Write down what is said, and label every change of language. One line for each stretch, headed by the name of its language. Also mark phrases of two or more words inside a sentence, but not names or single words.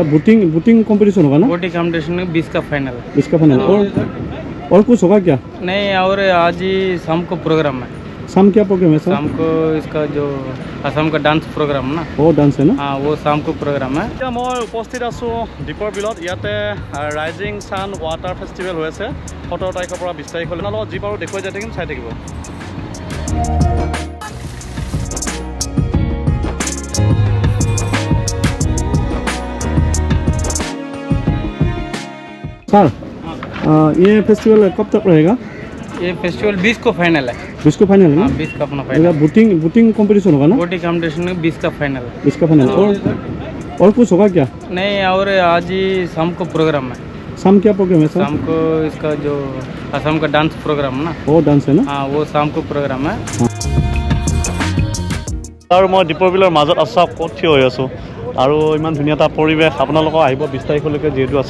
Hindi: बोटिंग कंपटीशन होगा ना? बोटिंग कंपटीशन में 20 का फाइनल है। 20 का फाइनल और कुछ होगा क्या? नहीं, और आज ही शाम को प्रोग्राम है। शाम क्या प्रोग्राम है सर? शाम को इसका जो असम का डांस प्रोग्राम ना, वो डांस है ना? हाँ, वो शाम को प्रोग्राम है। मैं उपस्थित
Assamese: आছোঁ দীপৰ বিলত। ইয়াতে ৰাইজিং ছান ৱাটাৰ ফেষ্টিভেল হৈ আছে 17 তাৰিখৰ পৰা 20 তাৰিখলৈ। আপোনাৰ লগত যি পাৰোঁ দেখুৱাই যাই থাকিম, চাই থাকিব।
Hindi: सर ये फेस्टिवल कब तक रहेगा? ये फेस्टिवल 20 को फाइनल है। 20 को फाइनल है ना? 20 का अपना फाइनल। बोटिंग कंपटीशन होगा ना? बोटिंग कंपटीशन में 20 का फाइनल है। 20 का फाइनल और कुछ होगा क्या? नहीं, और आज ही शाम को प्रोग्राम है। शाम क्या प्रोग्राम है सर? शाम को इसका जो असम का डांस प्रोग्राम ना, वो डांस है ना? हाँ, वो शाम को प्रोग्राम है।
Assamese: আৰু মই দীপৰ বিলৰ মাজত আছোঁ, ক'ত থিয় হৈ আছোঁ আৰু ইমান ধুনীয়া এটা পৰিৱেশ। আপোনালোকক আহিব 20 তাৰিখলৈকে যিহেতু আছে।